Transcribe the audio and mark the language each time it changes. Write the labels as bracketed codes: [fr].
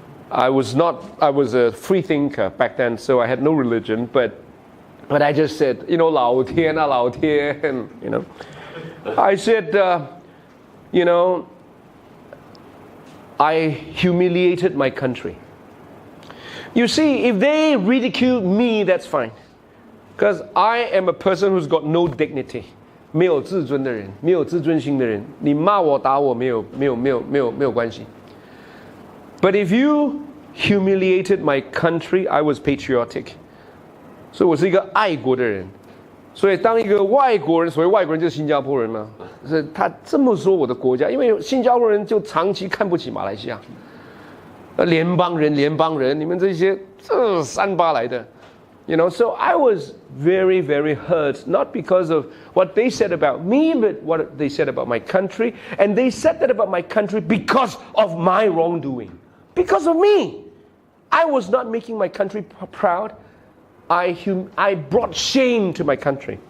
[en] I was a free thinker back then, so I had no religion, but I just said, you know, [zh] 老天啊, 老天, [en] and, you know, I said, you know, I humiliated my country. You see, if they ridicule me, that's fine. Because I am a person who's got no dignity. [zh] 没有自尊的人，没有自尊心的人，你骂我打我没有关系。 [en] But if you humiliated my country, I was patriotic. [zh] 所以我是一个爱国的人。所以当一个外国人，所谓外国人就是新加坡人嘛，是他这么说我的国家，因为新加坡人就长期看不起马来西亚。联邦人，你们这些38来的。 [en] You know, so I was very, very hurt, not because of what they said about me, but what they said about my country. And they said that about my country because of my wrongdoing. Because of me. I was not making my country proud. I brought shame to my country.